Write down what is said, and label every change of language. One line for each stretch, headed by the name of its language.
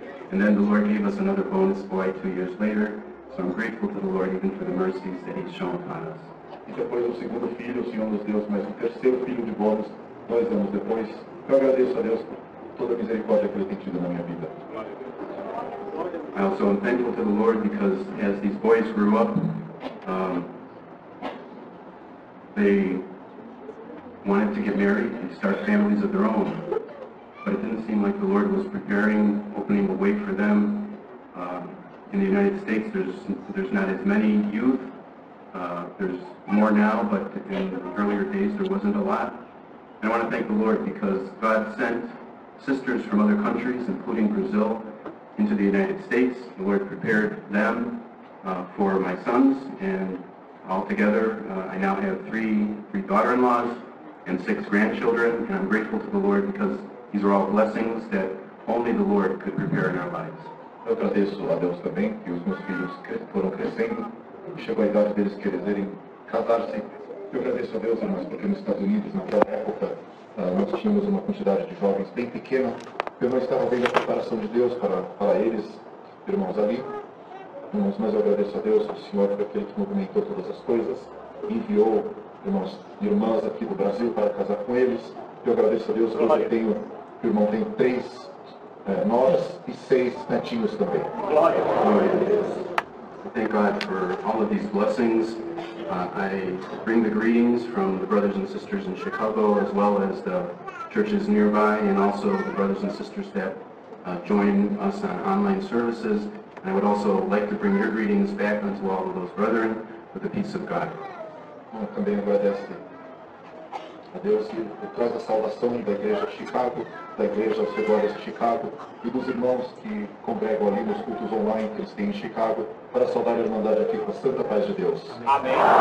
English: And then the Lord gave us another bonus boy 2 years later, so I'm grateful to the Lord even for the mercies that He's shown upon us.
Portuguese: E depois do segundo filho, o Senhor nos deu mais um terceiro filho de bônus, 2 anos depois. Eu agradeço a Deus por toda a misericórdia que Ele tem tido na minha vida.
English: I also am thankful to the Lord because as these boys grew up, they wanted to get married and start families of their own. But it didn't seem like the Lord was preparing, opening a way for them. In the United States, there's not as many youth. There's more now, but in earlier days there wasn't a lot. And I want to thank the Lord because God sent sisters from other countries, including Brazil, into the United States. The Lord prepared them for my sons, and altogether I now have three daughter-in-laws and 6 grandchildren, and I'm grateful to the Lord because these are all blessings that only the Lord could prepare in our lives.
Portuguese: Eu agradeço a Deus também que os meus filhos foram crescendo e chegou a idade deles quererem casar-se. Eu agradeço a Deus, irmãos, porque nos Estados Unidos, naquela época, nós tínhamos uma quantidade de jovens bem pequena. Eu não estava vendo a preparação de Deus para eles, irmãos, ali. Irmãos, mas eu agradeço a Deus, o Senhor, por aquele que movimentou todas as coisas, enviou, irmãos, irmãs aqui do Brasil para casar com eles. Eu agradeço a Deus, hoje eu tenho, o irmão tem 3 nós e 6 netinhos também. Glória a Deus.
English: I thank God for all of these blessings. I bring the greetings from the brothers and sisters in Chicago, as well as the churches nearby, and also the brothers and sisters that join us on online services. And I would also like to bring your greetings back unto all of those brethren with the peace of God.
Portuguese: Também agradece a Deus que traz a salvação da igreja de Chicago, da igreja auxiliares de Chicago e dos irmãos que congregam ali nos cultos online que eles têm em Chicago para saudar a Irmandade aqui com a santa paz de Deus. Amém.